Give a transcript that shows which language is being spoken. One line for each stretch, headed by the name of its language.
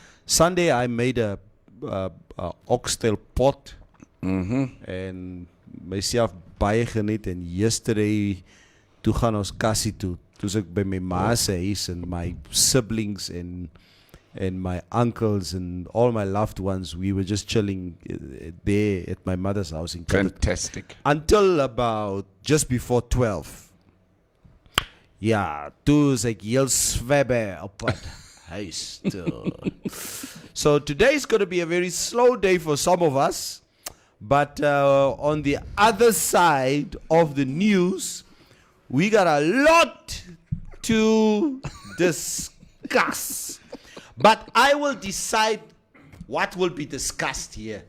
English: Sunday I made a oxtail pot and myself
Afrikaans: baie geniet,
English: and yesterday
Afrikaans: toe gaan ons kassie toe. Toe's ek by my ma se huis
English: and my siblings and my uncles and all my loved ones. We were just chilling there at my mother's house in Kempton. Fantastic. Until about just before 12.
Afrikaans: Ja, toe is ek heel swebbe op pad huis toe.
English: So today is going to be a very slow day for some of us. But on the other side of the news, we got a lot to discuss. But I will decide what will be discussed here.